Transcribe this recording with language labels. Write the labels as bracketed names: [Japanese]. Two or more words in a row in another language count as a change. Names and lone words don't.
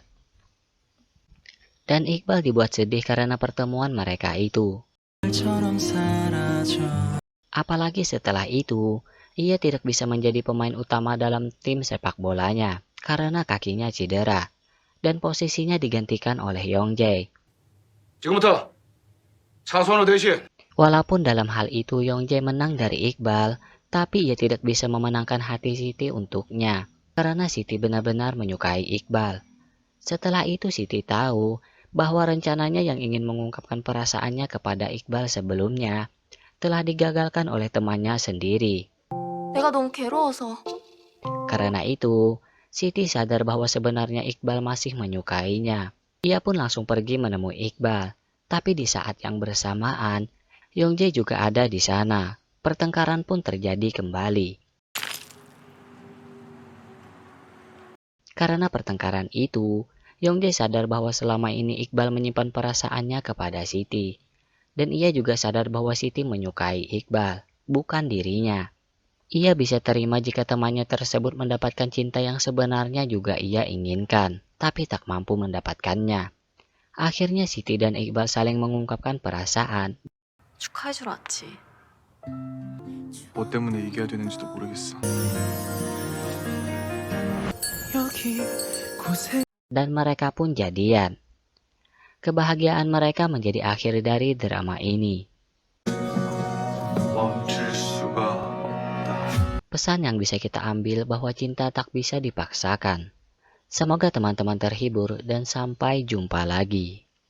[Indonesian] Dan Iqbal dibuat sedih karena pertemuan mereka itu. Apalagi setelah itu, ia tidak bisa menjadi pemain utama dalam tim sepak bolanya karena kakinya cedera dan posisinya digantikan oleh Yongjae. [Korean] 지금부터 차선호 대신 [Indonesian] Walaupun dalam hal itu Yongjae menang dari Iqbal, tapi ia tidak bisa memenangkan hati Siti untuknya karena Siti benar-benar menyukai Iqbal. Setelah itu Siti tahu bahwa rencananya yang ingin mengungkapkan perasaannya kepada Iqbal sebelumnya telah digagalkan oleh temannya sendiri. [Korean] 내가 너무 괴로워서. [Indonesian] Karena itu, Siti sadar bahwa sebenarnya Iqbal masih menyukainya. Ia pun langsung pergi menemui Iqbal. Tapi di saat yang bersamaan, Yongjae juga ada di sana. Pertengkaran pun terjadi kembali. Karena pertengkaran itu, Yongjae sadar bahwa selama ini Iqbal menyimpan perasaannya kepada Siti. Dan ia juga sadar bahwa Siti menyukai Iqbal, bukan dirinya. Ia bisa terima jika temannya tersebut mendapatkan cinta yang sebenarnya juga ia inginkan, tapi tak mampu mendapatkannya. Akhirnya Siti dan Iqbal saling mengungkapkan perasaan. [Korean] 축하해주러 왔지. 뭐 때문에 이겨야 되는지도 모르겠어. [Indonesian] Dan mereka pun jadian. Kebahagiaan mereka menjadi akhir dari drama ini. [Korean] 멈출 수가 없다. [Indonesian] Pesan yang bisa kita ambil bahwa cinta tak bisa dipaksakan. Semoga teman-teman terhibur dan sampai jumpa lagi.